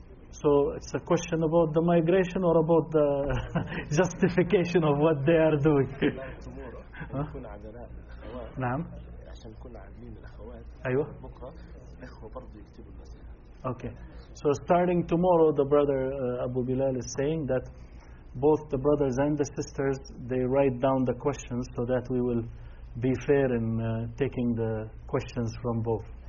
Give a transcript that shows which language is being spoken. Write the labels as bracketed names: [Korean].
[English] So it's a question about the migration or about the justification of what they are doing. [Arabic] نعم. عشان كنا عاملين الأخوات. أيوة. بكرة الأخوة برضو يكتبوا المسألة. [English] Okay. So starting tomorrow, the brother Abu Bilal is saying that both the brothers and the sisters they write down the questions so that we will be fair in taking the questions from both.